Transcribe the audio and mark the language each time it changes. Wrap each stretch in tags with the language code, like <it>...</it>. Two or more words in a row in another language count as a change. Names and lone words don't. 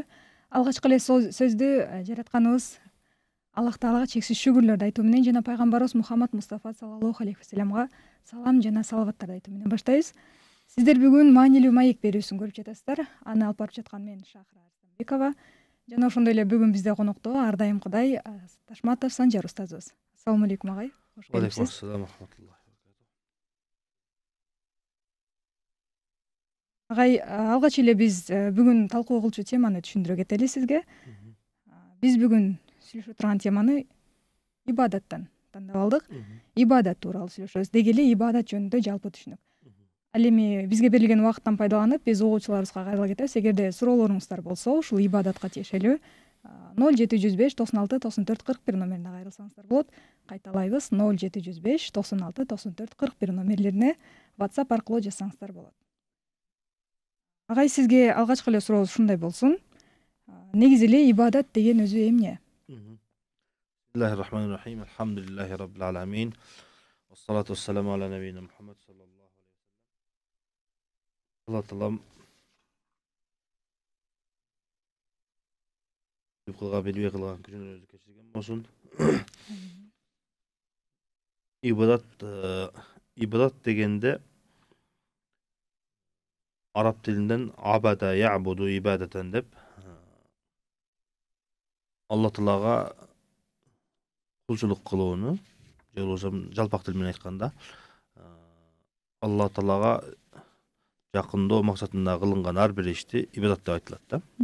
<ky>Алгачкы эле сөздү жаратканыбыз Аллах Таалага чексиз шүгүрлөрдү айтуу менен жана пайгамбарыбыз Мухаммад Мустафа</ky> <ar>صلى الله عليه وسلم</ar> <ky>салам жана салаваттарды айтуу менен баштайбыз. Сиздер бүгүн маанилүү маек берүүсүн көрүп жатасыздар. Аны алып барып жаткан мен Шахра Арстанбекова жана ошондой эле бүгүн бизде конокто ар дайымкыдай Ташматов Санжар устазыбыз.</ky> <ar>السلام عليكم</ar> <ky>агай. Кош келипсиз.</ky> <ar>عليكم السلام رحمة الله.</ar> <ky>Агай, алгач эле биз бүгүн талкуу кылчу теманы түшүндүрө кетели сизге. Биз бүгүн сүйлөшө турган теманы ибадаттан тандап алдык. Ибадат тууралуу сүйлөшөбүз. Деги эле ибадат жөнүндө жалпы түшүнүк. Ал эми бизге берилген убакыттан пайдаланып, биз угуучуларыбызга кайрыла кетебиз. Эгерде суроолоруңуздар болсо, ушул ибадатка тиешелүү 0705 96 94 41 номерине кайрылсаңыздар болот. Кайталайбыз, 0705 96 94 41 номерлерине WhatsApp аркылуу жазсаңыздар болот. Агай, сизге алгачкы эле сурообуз ушундай болсун. Негизи эле ибадат деген өзү эмне?</ky> <ar>بسم الله الرحمن الرحيم. الحمد لله رب العالمين. والصلاة والسلام على نبينا محمد صلى الله عليه وسلم.</ar> <ky>Алла таалам кылган билбей кылган күнөөлөрдү кечирген болсун. Ибадат дегенде араб тилинден</ky> <ar>عبد يعبد عبادة</ar> <ky>деп Алла Таалага кулчулук кылууну, же болбосо жалпак тил менен айтканда Алла Таалага жакындоо максатында кылынган ар бир ишти ибадат деп айтылат да.</ky>